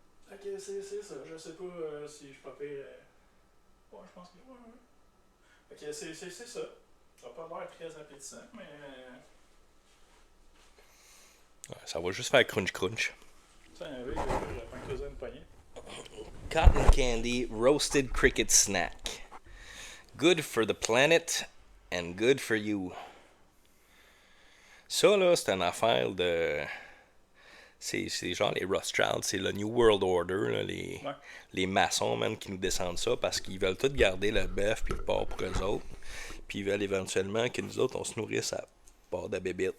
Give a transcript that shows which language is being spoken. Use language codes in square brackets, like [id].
[fr] Ok, c'est ça. Je sais pas si je peux payer. Ouais, je pense que ouais. Ok, c'est ça. Ça n'a pas l'air très appétissant, mais. Ouais, ça va juste faire crunch. Ça, oui, je vais pas creuser une poignée. [en] Cotton candy roasted cricket snack. Good for the planet and good for you. [fr] Ça, là, c'est une affaire de... C'est genre les Rothschild, c'est le New World Order, là, les maçons, man, qui nous descendent ça parce qu'ils veulent tous garder le bœuf puis le porc pour eux autres. Puis ils veulent éventuellement que nous autres, on se nourrisse à part de bébites.